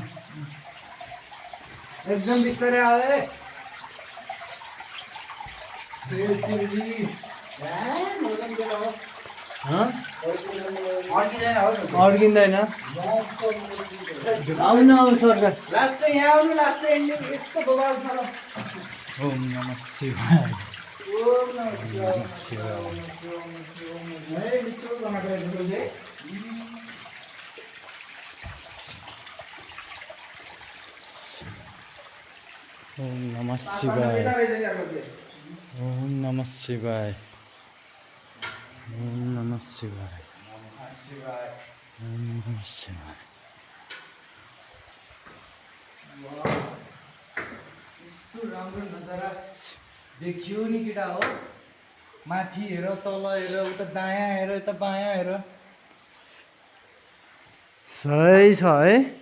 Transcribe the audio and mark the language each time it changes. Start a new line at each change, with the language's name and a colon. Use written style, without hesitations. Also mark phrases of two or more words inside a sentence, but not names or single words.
Nepali: एकदम बिस्तारै आऊ है शिवजी अड्किँदैन आउनु आउनु सरकार लास्ट यहाँ आउनु
English: last ending
Nepali: यस्तो बबाल छ
Sanskrit: ओम नमः शिवाय ओम नमः शिवाय
Nepali: है मित्र टमाटर चाहिँ
Sanskrit: ओम नमः शिवाय ओम नमः शिवाय ओम नमः शिवाय ओम नमः शिवाय
Nepali: यस्तो राम्रो नजारा देखियो नि केटा हो माथि हेर तल हेर उता दायाँ हेर यता बायाँ हेर सही छ है